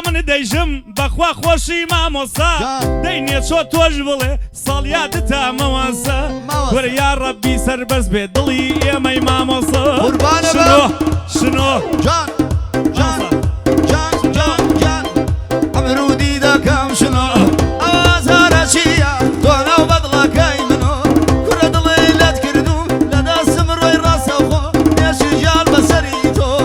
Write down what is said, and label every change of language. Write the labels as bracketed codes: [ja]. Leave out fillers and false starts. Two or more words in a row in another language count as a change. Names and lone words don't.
[ckb] دەیژم بەخوا خۆشی مامۆسا دەینێ چۆ تۆش بڵێ ساڵیادتا مەواسە وەرە یا ڕەبی سەربەرز بێ دڵی ئێمەی مامۆسا شنۆ جان جان جان جان جان ئەمرودی دەکەم شنۆ ئەوازارە چیە تۆ ناو بەدڵەکەی منۆ کوڕە دڵی لەت کردو لە دەستم ڕۆی ڕاستەخۆ نێشی ژیان بەسەری تۆ